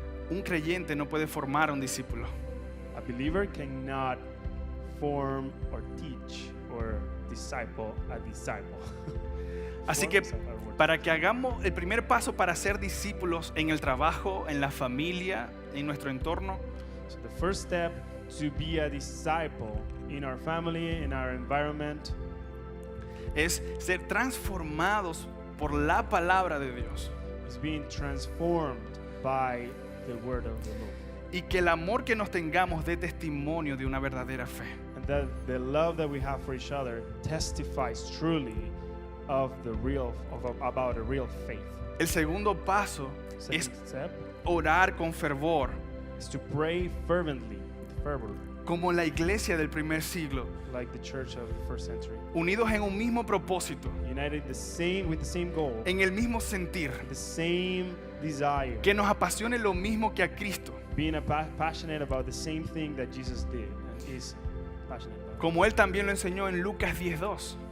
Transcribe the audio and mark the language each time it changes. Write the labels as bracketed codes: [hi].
[es] Un creyente no puede formar a un discípulo. [en] A believer cannot form or teach or disciple a disciple. [es] Así que para que hagamos el primer paso para ser discípulos en el trabajo, en la familia, en nuestro entorno, [en] So the first step to be a disciple in our family, in our environment, [es] es ser transformados por la palabra de Dios. [en] is being transformed by the word of the Lord. [es] Y que el amor que nos tengamos dé testimonio de una verdadera fe. [en] And that the love that we have for each other testifies truly of about a real faith. [es] El segundo paso es [en] Second step [es] orar con fervor, [en] is to pray fervently, with fervor, [es] como la iglesia del primer siglo, [en] like the church of the first century, [es] unidos en un mismo propósito, [en] united with the same goal, [es] en el mismo sentir, [en] the same desire, [es] que nos apasione lo mismo que a Cristo, [en] being passionate about the same thing that Jesus did and is passionate about. [es] como Él también lo enseñó en Lucas 10:2.